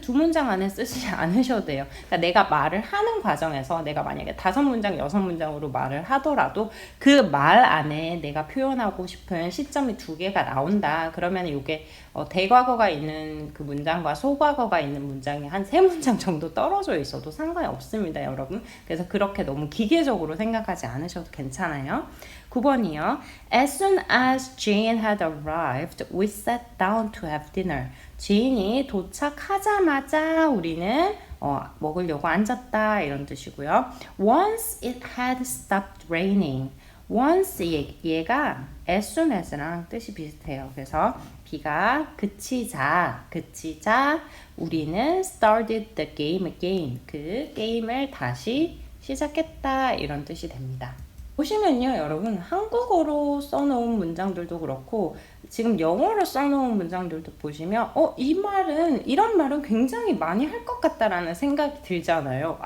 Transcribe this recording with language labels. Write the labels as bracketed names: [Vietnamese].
[Korean] 2문장 안에 쓰지 않으셔도 돼요. 그러니까 내가 말을 하는 과정에서 내가 만약에 5문장, 6문장으로 말을 하더라도 그 말 안에 내가 표현하고 싶은 시점이 2개가 나온다. 그러면 이게 대과거가 있는 그 문장과 소과거가 있는 문장이 한 3문장 정도 떨어져 있어도 상관이 없습니다, 여러분. 그래서 그렇게 너무 기계적으로 생각하지 않으셔도 괜찮아요. 9번이요. [English] As soon as Jane had arrived, we sat down to have dinner. [Korean] 지인이 도착하자마자 우리는 먹으려고 앉았다 이런 뜻이고요. [English] Once it had stopped raining. [Korean] once 얘가 as soon as랑 뜻이 비슷해요. 그래서 비가 그치자 우리는 [English] started the game again. [Korean] 그 게임을 다시 시작했다 이런 뜻이 됩니다. 보시면요 여러분 한국어로 써놓은 문장들도 그렇고 지금 영어로 써놓은 문장들도 보시면 이 말은 이런 말은 굉장히 많이 할 것 같다라는 생각이 들잖아요.